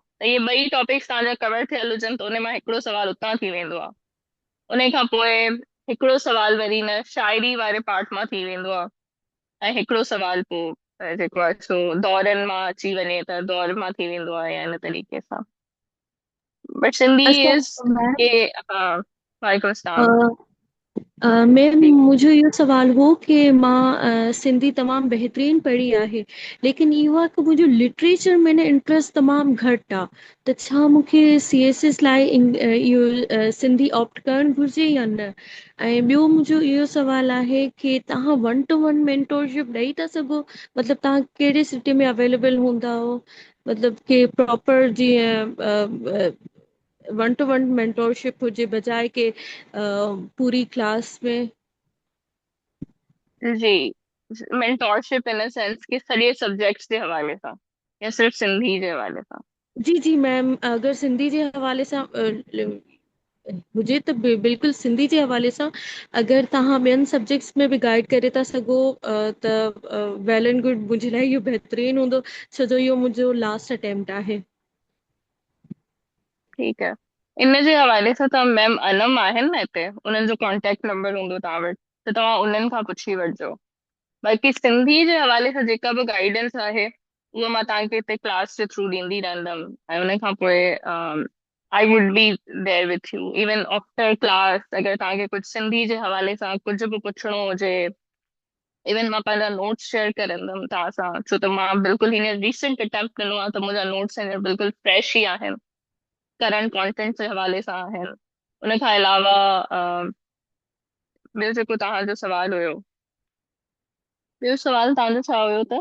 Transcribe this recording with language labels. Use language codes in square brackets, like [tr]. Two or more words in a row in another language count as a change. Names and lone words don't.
[sd] त इहे ॿई टॉपिक्स तव्हांजा कवर थियल हुजनि त उन मां हिकिड़ो सवाल उतां थी वेंदो आहे। उन खां पोइ हिकिड़ो सवाल वरी न शाइरी वारे पार्ट मां थी वेंदो आहे ऐं हिकिड़ो सवाल पोइ जेको आहे सो दौरनि मां अची वञे त दौर मां थी वेंदो आहे या इन तरीक़े सां। बट सिंधी अच्छा इज़ मैम, के हा, [ar] وعليكم السلام. [sd] मैम जी मुंहिंजो इहो सुवाल हो कि मां सिंधी तमामु बहितरीनु पढ़ी आहे, लेकिन इहो आहे कि मुंहिंजो लिटरेचर में न इंट्रस्ट तमामु घटि आहे। त छा मूंखे सीएसएस लाइ इहो सिंधी ऑप्ट करणु घुरिजे या न? ऐं ॿियो मुंहिंजो इहो सुवाल आहे कि तव्हां [en] 1-to-1 mentorship [sd] ॾेई था सघो? मतिलबु तव्हां कहिड़े सिटी में अवेलेबल हूंदा हो? मतिलबु कि प्रॉपर जीअं [en] 1-to-1 mentorship [sd] हुजे बजाए कि पूरी क्लास में। जी, मेंटोरशिप [en] in sense [sd] कि सॼे सब्जेक्ट्स जे हवाले सां या सिर्फ़ सिंधी जे हवाले सां? जी जी मैम, अगरि सिंधी जे हवाले सां हुजे त बिल्कुलु सिंधी जे हवाले सां। अगरि तव्हां ॿियनि सब्जेक्ट्स में बि गाइड करे था सघो त [en] well and good, [sd] मुंहिंजे लाइ इहो बहितरीनु हूंदो, छो जो इहो मुंहिंजो [en] last attempt [sd] आहे। ठीकु आहे, इन जे हवाले सां तव्हां मैम अनम आहिनि न हिते, उन्हनि जो [en] contact number [sd] हूंदो तव्हां वटि, त तव्हां उन्हनि खां पुछी वठिजो। बाक़ी सिंधी जे हवाले सां जेका बि गाइडेंस आहे उहा मां तव्हांखे हिते क्लास जे थ्रू ॾींदी रहंदमि ऐं उन खां पोइ [en] I would be there with you even after class. [sd] अगरि तव्हांखे कुझु सिंधी जे हवाले सां कुझु बि पुछणो हुजे, इवन मां पंहिंजा [en] notes share [sd] करंदमि तव्हां सां, छो त मां बिल्कुलु हींअर [en] recent attempt [sd] ॾिनो आहे त मुंहिंजा नोट्स हींअर बिल्कुलु फ्रेश ई आहिनि, [en] current content [sd] जे हवाले सां आहिनि। उन खां अलावा ॿियो जेको तव्हांजो सवाल हुयो, ॿियो सवाल तव्हांजो छा हुयो त?